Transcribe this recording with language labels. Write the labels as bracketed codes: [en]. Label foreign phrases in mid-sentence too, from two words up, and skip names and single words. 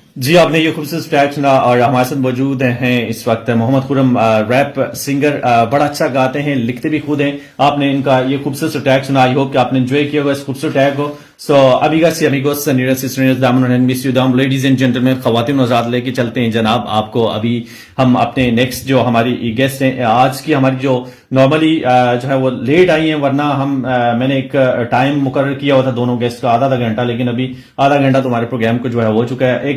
[ur] جی آپ نے یہ خوبصورت ٹریک سنا اور ہمارے ساتھ موجود ہیں اس وقت محمد خرم، [en] rap singer, [ur] بڑا اچھا گاتے ہیں، لکھتے بھی خود ہیں. آپ نے ان کا یہ خوبصورت ٹریک سنا. [en] I hope [ur] کہ آپ نے انجوائے کیا ہوگا اس خوبصورت ٹریک کو. [es] سو amigas y amigos, señoras y señores, damas y hermanos, [en] ladies and gentlemen, [ur] خواتین و حضرات، لے کے چلتے ہیں جناب آپ کو. ابھی ہم اپنے نیکسٹ جو ہماری گیسٹ ہیں، آج کی ہماری جو نارملی جو ہے وہ لیٹ آئی ہیں، ورنہ میں نے ایک ٹائم مقرر کیا ہوا تھا دونوں گیسٹ کا آدھا گھنٹہ، لیکن ابھی آدھا گھنٹہ تمہارے پروگرام کو جو ہے ہو چکا ہے.